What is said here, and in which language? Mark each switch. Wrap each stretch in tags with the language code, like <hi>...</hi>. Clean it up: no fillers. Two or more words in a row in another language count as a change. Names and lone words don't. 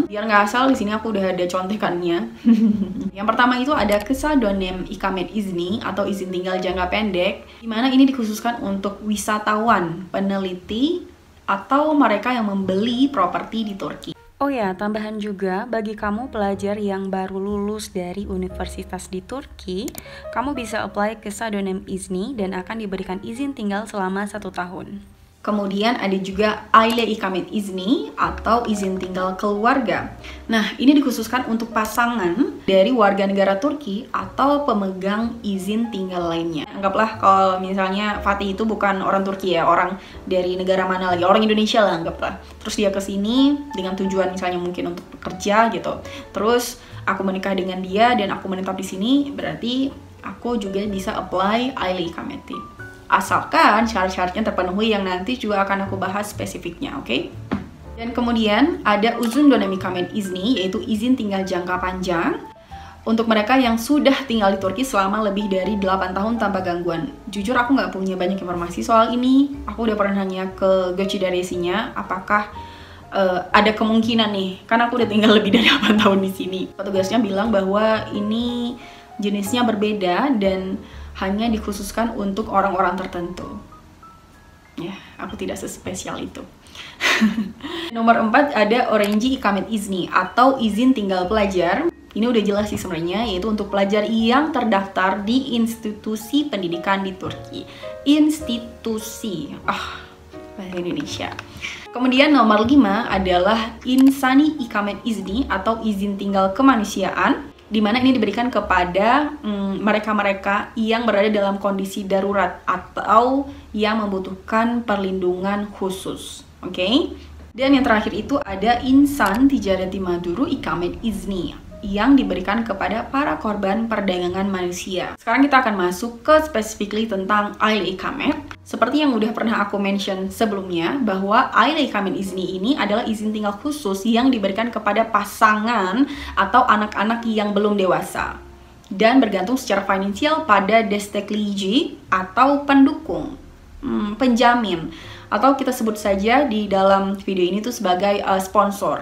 <id>Biar nggak asal, di sini aku udah ada contekannya. Yang pertama itu ada</id> <tr>Kısa Dönem ikamet izni</tr> <id>atau izin tinggal jangka pendek, di mana ini dikhususkan untuk wisatawan, peneliti, atau mereka yang membeli properti di Turki. Oh ya, tambahan juga bagi kamu pelajar yang baru lulus dari universitas di Turki, kamu bisa apply</id> <tr>Kısa Dönem izni</tr> <id>dan akan diberikan izin tinggal selama 1 tahun. Kemudian ada juga</id> <tr>aile ikamet izni</tr> <id>atau izin tinggal keluarga. Nah, ini dikhususkan untuk pasangan dari warga negara Turki atau pemegang izin tinggal lainnya. Anggaplah kalau misalnya Fatih itu bukan orang Turki ya, orang dari negara mana lagi, orang Indonesia lah anggaplah. Terus dia ke sini dengan tujuan misalnya mungkin untuk bekerja gitu. Terus aku menikah dengan dia dan aku menetap di sini, berarti aku juga bisa apply</id> <tr>aile ikameti.</tr> <id>Asalkan syarat-syaratnya terpenuhi yang nanti juga akan aku bahas spesifiknya, oke? Dan kemudian ada</id> <tr>uzun dönem ikamet izni,</tr> <id>yaitu izin tinggal jangka panjang untuk mereka yang sudah tinggal di Turki selama lebih dari 8 tahun tanpa gangguan. Jujur aku nggak punya banyak informasi soal ini. Aku udah pernah nanya ke Göçidaresi'nya apakah ada kemungkinan nih, karena aku udah tinggal lebih dari 8 tahun di sini. Petugasnya bilang bahwa ini jenisnya berbeda dan hanya dikhususkan untuk orang-orang tertentu. Ya, aku tidak sespesial itu. Nomor 4 ada</id> <tr>öğrenci ikamet izni</tr> <id>atau izin tinggal pelajar. Ini udah jelas sih sebenarnya, yaitu untuk pelajar yang terdaftar di institusi pendidikan di Turki. Institusi. Bahasa Indonesia. Kemudian nomor 5 adalah</id> <tr>insani ikamet izni</tr> <id>atau izin tinggal kemanusiaan, di mana ini diberikan kepada mereka-mereka yang berada dalam kondisi darurat atau yang membutuhkan perlindungan khusus. Oke? Dan yang terakhir itu ada</id> <tr>insan tijareti maduru ikamet izni</tr> <id>yang diberikan kepada para korban perdagangan manusia. Sekarang kita akan masuk ke specifically tentang</id> <tr>aile ikamet.</tr> <id>Seperti yang udah pernah aku mention sebelumnya, bahwa</id> <tr>Aile Ikamet Izni</tr> <id>ini adalah izin tinggal khusus yang diberikan kepada pasangan atau anak-anak yang belum dewasa, dan bergantung secara finansial pada destekleyici atau pendukung, penjamin, atau kita sebut saja di dalam video ini tuh sebagai sponsor.</id>